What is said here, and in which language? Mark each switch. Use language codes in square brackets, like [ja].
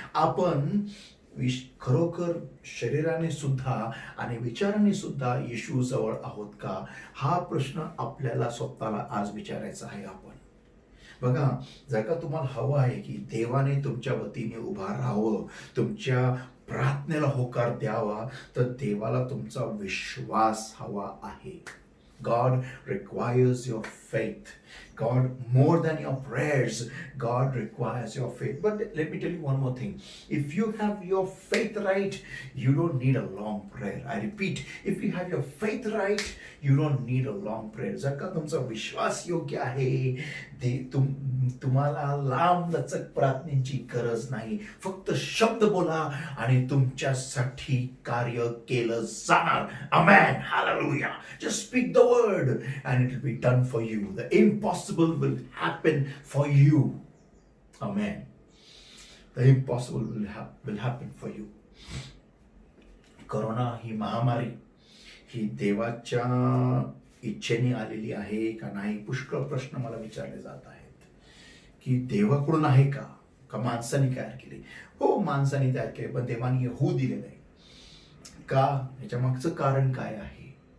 [mr] आपण खरोखर शरीराने सुद्धा आणि विचारांनी सुद्धा येशू जवळ आहोत का, हा प्रश्न आपल्याला स्वतःला आज विचारायचा आहे। आपण बघा, जर का तुम्हाला हवं आहे की देवाने तुमच्या वतीने उभा राहावं, तुमच्या प्रार्थनेला होकार द्यावा, तर देवाला तुमचा विश्वास हवा आहे। [en] God requires your faith. God, more than your prayers, God requires your faith. But let me tell you one more thing. If you have your faith right, you don't need a long prayer. I repeat, if you have your faith right, you don't need a long prayer. [mr] जर का तुमचा विश्वास योग्य आहे, तुम्हाला लांब लचक प्रार्थनेची गरज नाही। फक्त शब्द बोला आणि तुमच्यासाठी कार्य केलं जाणार। [en] Amen. Hallelujah. Just speak the word and it will be done for you. The impossible will happen for you. Amen. The impossible will happen for you. [mr] Corona ही महामारी ही देवाच्या इच्छेने आलेली आहे का नाही, पुष्कळ प्रश्न मला विचारले जात आहेत की देवाकडून आहे का माणसाने तयार केली। हो, माणसाने तयार केले, पण देवाने होऊ दिले नाही का, याच्या मागचं कारण काय आहे।